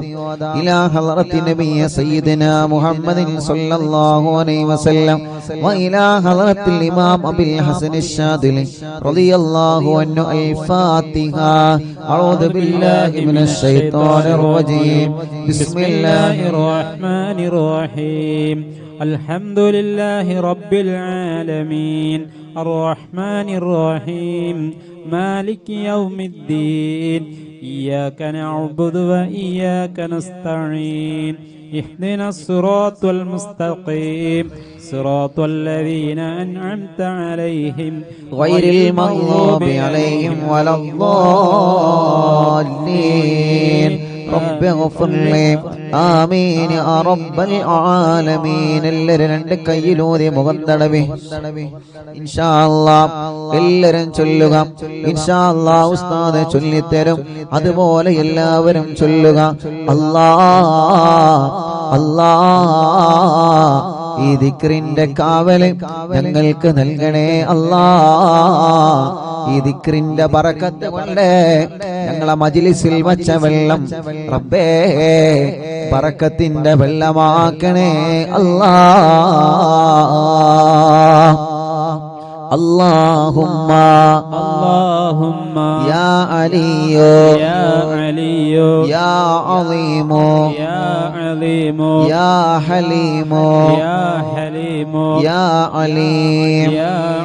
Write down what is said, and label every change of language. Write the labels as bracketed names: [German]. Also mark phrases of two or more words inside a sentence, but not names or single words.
[Arabic] إلى حضرة النبي سيدنا محمد صلى الله عليه وسلم وإلى حضرة الإمام أبي الحسن الشاذلي رضي الله عنه الفاتحة. أعوذ بالله من الشيطان الرجيم. بسم الله الرحمن الرحيم. الحمد لله رب العالمين الرحمن الرحيم مالك يوم الدين إياك نعبد وإياك نستعين اهدنا الصراط المستقيم صراط الذين أنعمت عليهم غير المغضوب عليهم ولا الضالين رب اغفر لي آمين يا رب العالمين. [Malayalam] എല്ലാവരും രണ്ട് കൈയിലൂതി മുഖം തടവി [Arabic] إن شاء الله [Malayalam] എല്ലാവരും ചൊല്ലുക. [Arabic] إن شاء الله [Malayalam] ഉസ്താദ് ചൊല്ലിത്തരും, അതുപോലെ എല്ലാവരും ചൊല്ലുക. അല്ലാഹ് അല്ലാഹ്, ഈ ദിക്റിന്റെ കാവല് ഞങ്ങൾക്ക് നൽകണേ അല്ലാഹ്. ഈ ദിക്റിന്റെ ബറക്കത്ത് കൊണ്ട് ഞങ്ങളെ മജ്ലിസിൽ വച്ച വെള്ളം റബ്ബേ ബറക്കത്തിന്റെ വെള്ളമാക്കണേ അല്ലാഹ്. [Arabic] اللهم اللهم يا علي يا علي يا عظيم يا عظيم يا حليم يا حليم يا عليم يا